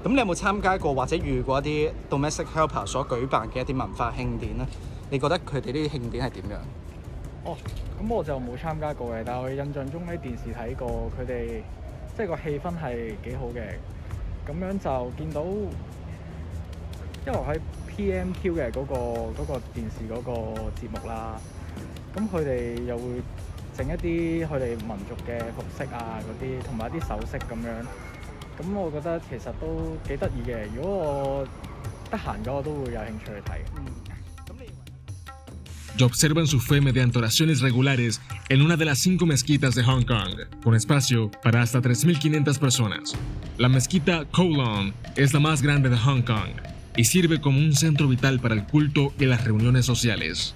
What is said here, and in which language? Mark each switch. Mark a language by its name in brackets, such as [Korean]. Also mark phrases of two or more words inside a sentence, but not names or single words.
[Cantonese] 咁你有冇參加過或者遇過一啲 [English] domestic helper [Cantonese] 所舉辦嘅一啲文化慶典呢？你覺得佢哋呢啲慶典係點樣？哦，咁我就冇參加過嘅，但係我印象中喺電視睇過，佢哋即係個氣氛係幾好嘅。咁樣就見到，因為我喺 PMQ 嘅嗰個電視嗰個節目啦。咁佢哋又會整一啲佢哋民族嘅服飾啊嗰啲，同埋一啲首飾咁樣。咁我覺得其實都幾得意嘅。如果我得閒咗，我都會有興趣去睇。 [Spanish] Y observan su fe mediante oraciones regulares en una de las 5 mezquitas de Hong Kong, con espacio para hasta 3.500 personas. La mezquita Kowloon es la más grande de Hong Kong y sirve como un centro vital para el culto y las reuniones sociales.